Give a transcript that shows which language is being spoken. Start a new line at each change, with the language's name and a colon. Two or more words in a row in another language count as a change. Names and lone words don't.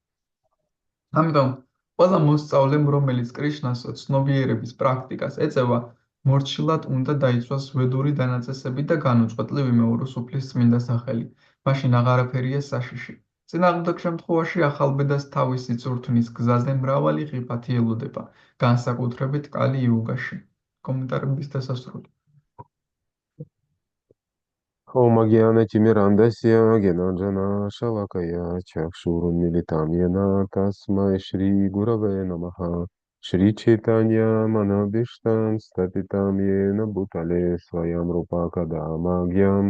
Georgian: ამიტომ, ყველა მოსწავლემ, რომელიც კრიშნას ცნობიერების პრაქტიკას ეწევა, მორჩილად უნდა დაიცვას ვედური დანაწესები და განუწყვეტლი ვიმეოროს უფლის წმინდა სახელი. მაშინ აღარაფერია საშიში. წინააღმდეგ შემთხვევაში ახალბედას თავისი წურთნის გზაზე მრავალი ღიფათი ელოდება, განსაკუთრებით კალი-იუგაში. კომენტარების დასასრული.
Sanskrit: ॐ अज्ञानतिमिरान्धस्य ज्ञानाञ्जना शलाकया चक्षुरुन्मिलितं येन तस्मै श्रीगुरवे नमः श्रीचैतन्यमनोभीष्टं स्थापितं येन भूतले स्वयं रूपा कदा मह्यं